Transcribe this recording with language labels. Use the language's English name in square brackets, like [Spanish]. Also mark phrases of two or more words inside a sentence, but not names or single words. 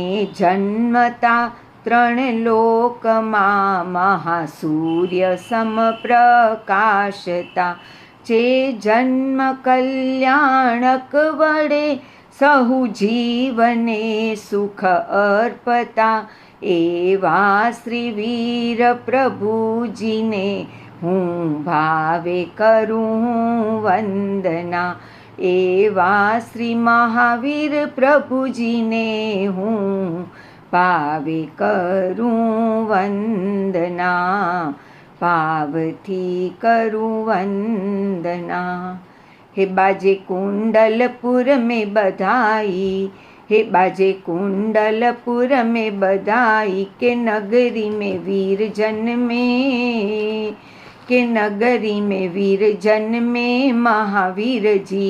[Gujarati] જન્મતા ત્રણ લોકમા મહાસૂર્ય સમપ્રકાશતા ચે જન્મ કલ્યાણક વડે સહુ જીવને સુખ અર્પતા એવા શ્રી વીર પ્રભુજીને હૂં ભાવે કરૂં વંદના। એવા શ્રી મહાવીર પ્રભુજીને હૂં ભાવે કરૂં વંદના, ભાવથી કરૂં વંદના। [Hindi] हे बाजे कुंडलपुर में बधाई, हे बाजे कुंडलपुर में बधाई के नगरी में वीर जन्मे, के नगरी में वीर जन्मे महावीर जी।